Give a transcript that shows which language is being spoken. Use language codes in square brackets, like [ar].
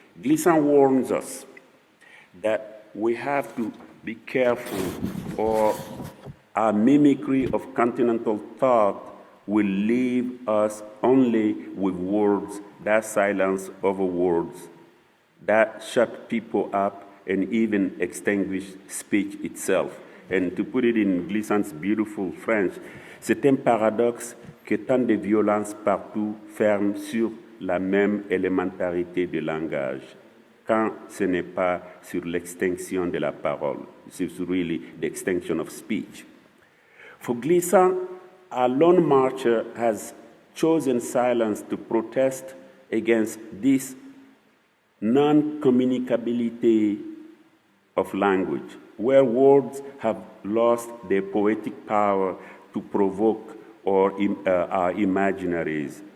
[en] Glissant warns us that we have to be careful, or our mimicry of continental thought will leave us only with words that silence other words, that shut people up and even extinguish speech itself. And to put it in Glissant's beautiful French, [fr] c'est un paradoxe que tant de violence partout ferme sur la même élémentarité de langage, quand ce n'est pas sur l'extinction de la parole. [en] It's really the extinction of speech. For Glissant, a lone marcher has chosen silence to protest against this non-communicability of language, where words have lost their poetic power to provoke or our imaginaries.